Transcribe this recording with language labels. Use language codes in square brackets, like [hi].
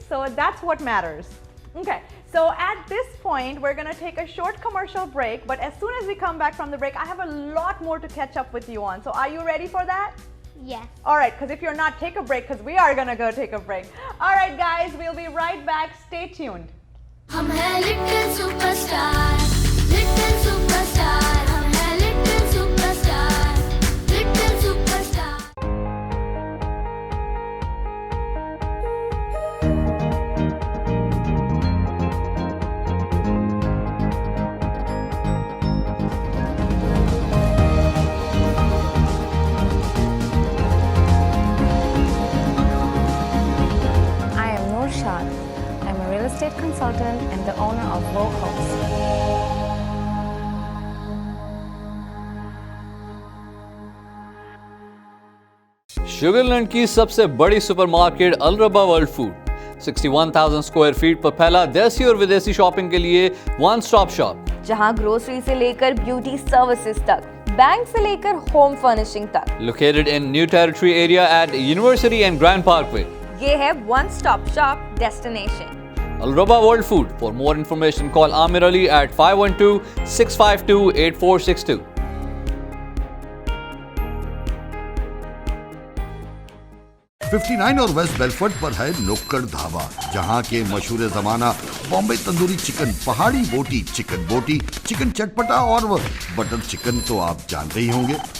[en] So that's what matters. Okay, so at this point, we're gonna take a short commercial break, but as soon as we come back from the break, I have a lot more to catch up with you on. So are you ready for that? Yes. All right, because if you're not, take a break, because we are gonna go take a break. All right, guys, we'll be right back. Stay tuned. [hi] हम हैं little superstar, little superstar, हम हैं little superstar, little superstar. [en] I am Noor Shad. I'm a real estate consultant and the owner of Vogue Homes. [hi] Sugar Land की सबसे बड़ी supermarket अलरबा world food 61,000 square feet पर फैला देसी और विदेशी शॉपिंग के लिए वन स्टॉप शॉप, जहां ग्रोसरी से लेकर ब्यूटी सर्विसेज तक, बैंक से लेकर होम फर्निशिंग तक। [en] located in New Territory area at University and Grand Parkway. [hi] ये है one stop shop destination. [en] Alraba World Food. For more information, call Amir Ali at 512-652-8462. [hi] $59 और वेस्ट बेलफोर्ड पर है नुक्कड़ ढाबा, जहां के मशहूर जमाना बॉम्बे तंदूरी चिकन, पहाड़ी बोटी, चिकन चटपटा और बटर चिकन तो आप जानते ही होंगे।